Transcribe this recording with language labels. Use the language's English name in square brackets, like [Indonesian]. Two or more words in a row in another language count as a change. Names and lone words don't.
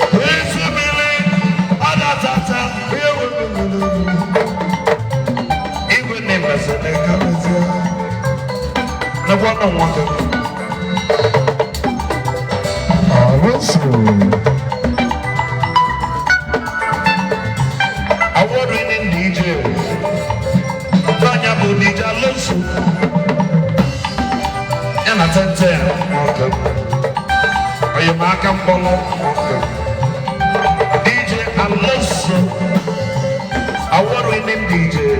[Igbo] Ezi mmiri, ọ datata, igwe mmiri. Igwe na-emesịrị ka mezie. Nekwa nọ nwa gị. Alonso. [English] Award winning D J. [Igbo] Tanya bụ D J Alonso. Ya na Tente ya, nwoke. Onye m aka mkpọrọ, nwoke. [English] D J Alonso. Award winning D J.